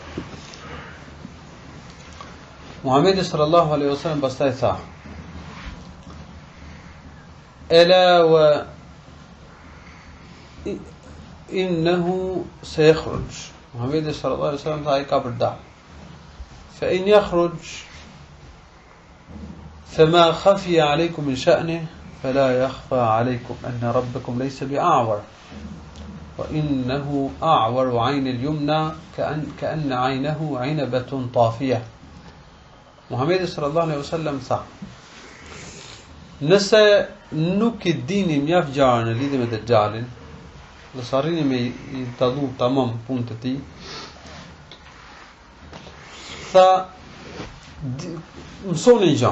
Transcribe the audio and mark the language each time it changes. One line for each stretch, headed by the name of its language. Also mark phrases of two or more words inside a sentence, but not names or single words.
Albanian: Muhamedi
Arabic: صلى الله عليه وسلم
Albanian: pastaj tha:
Arabic: ألا وإنه سيخرج.
Albanian: Muhamedi
Arabic: صلى الله عليه وسلم
Albanian: tha ai ka për dal.
Arabic: فإن يخرج فما خفي عليكم من شأنه فلا يخفى عليكم أن ربكم ليس بأعور وإنه أعور عين اليمنى كأن عينه عنبة طافية.
Albanian: Muhamedi
Arabic: صلى الله عليه وسلم
Albanian: tha: Nëse nuk I dini mjaft gjara në lidhje me Dejjalin, dhe sa arrini me I dallu tamam punët e tij, tha mësoni gjë.